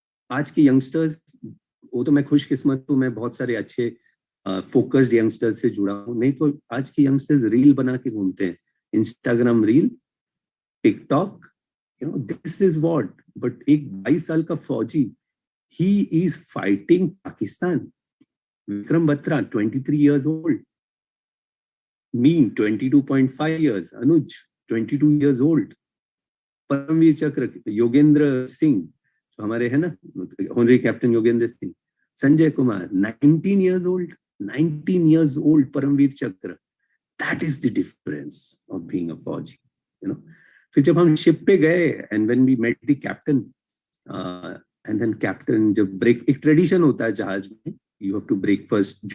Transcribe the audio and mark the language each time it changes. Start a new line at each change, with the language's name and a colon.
Hindi: आज के यंगस्टर्स, वो तो मैं खुशकिस्मत हूँ, मैं बहुत सारे अच्छे फोकस्ड यंगस्टर्स से जुड़ा हूं. नहीं तो आज के यंगस्टर्स रील बना के घूमते हैं. Instagram reel, TikTok,
English: this is what. But
Hindi: एक 22 साल का फौजी,
English: he is fighting Pakistan. Vikram Batra, 23 years old. Me, 22.5 years. Anuj, 22 years old.
Hindi: Paramvir चक्र योगेंद्र सिंह, जो हमारे है ना honorary captain Yogendra Singh.
English: Sanjay Kumar, 19 years old. 19 years old, Paramvir Chakra. That is the difference of being a fauji.
Hindi: फिर जब हम शिप पे गए,
English: and when we met the captain, and then captain
Hindi: जब break, एक tradition होता है जहाज में,
English: you have to break first.